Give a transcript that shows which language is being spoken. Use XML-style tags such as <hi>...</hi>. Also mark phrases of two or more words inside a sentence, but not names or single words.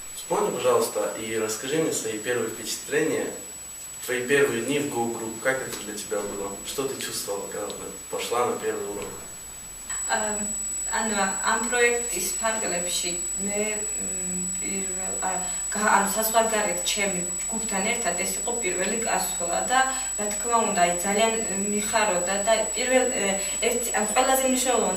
<ru>Можно, пожалуйста, и расскажи мне свои первые впечатления, твои первые дни в Go Group, как это для тебя было? Что ты чувствовала, когда пошла на первый урок?</ru> <ka>Am პროექტის ფარგლებში მე საზღვარგარეთ ჩემი ჯგუფთან ერთად ეს იყო პირველი გასვლა და რა თქმა უნდა ძალიან მიხაროდა და ყველაზე მნიშვნელოვანი</ka>